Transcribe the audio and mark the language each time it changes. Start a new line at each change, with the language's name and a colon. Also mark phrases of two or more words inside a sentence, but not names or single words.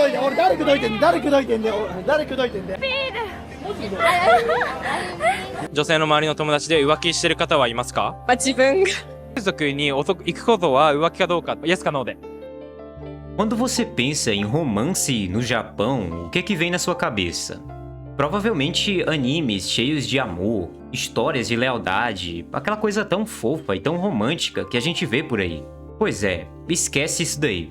Japanese: いて俺誰口説いてんだ誰口説いてんだよ俺誰口説いてんだよ女性の周りの友達で浮気してる方はいますか？自分が。風俗に行くことは浮気かどうか、イエスかノーで。
Portuguese: Quando você pensa em romance no Japão, o que vem na sua cabeça? Provavelmente animes cheios de amor, histórias de lealdade, aquela coisa tão fofa e tão romântica que a gente vê por aí. Pois é, esquece isso daí.